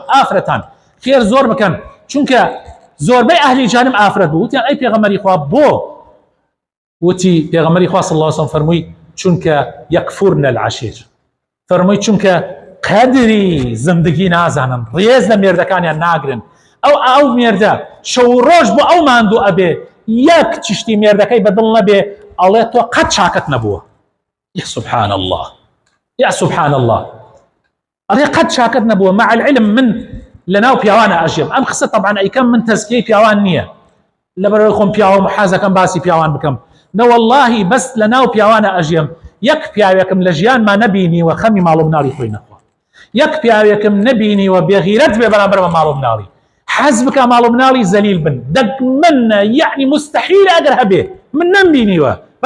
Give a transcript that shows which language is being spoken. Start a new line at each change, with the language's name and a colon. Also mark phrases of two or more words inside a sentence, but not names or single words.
Central Kurdish: ئافرەتان خێر زۆر بکەن چونکە زۆربەی ئەهلی جەهەنەم ئافرەت بوو وتیان ئەی پێغەمبەری خوا بۆ وتی پێغەمبەری خوا
Arabic: صلی الله عليه وسلم
Central Kurdish: فەرمووی چونکە
Arabic: یەکفورن العەشیر
Central Kurdish: فەرمووی چونکە قەدری زندگی نازانن ڕێز لە مێردەکانیان ناگرن ئەو مێردە شەو ڕۆژ بۆ ئەو ماندوو ئەبێ یەک چشتی مێردەکەی بەدڵ نەبێ ئەڵێ تۆ قەت چاکت نەبووە یا
Arabic: سبحان الله یا سبحان الله
Central Kurdish: ئەڵێ قەت چاکت نەبووە
Arabic: مع العلم
Central Kurdish: من لەناو پیاوانە ئەژێم ئەم قسە طبعا ئەیکەم من تەزکیەی پیاوان نییە لەبەرەوەی خۆم پیاوە محازەکەم باسی پیاوان بکەم نە واللهی بەس لەناو پیاوانە ئەژێم یەک پیاوێکم لە ژیانمان نەبینیوە خەمی ماڵ و مناڵی خۆی نەخوا یەک پیاوێکم نەبینیوە بێغیرەت بێ بەرامبەر بە ماڵ و مناڵی حەز بکە ماڵ و مناڵی زەلیل بن دەگمەنە
Arabic: یعنی مستحیل
Central Kurdish: ئەگەر هەبێ من نەمبینیوە بەس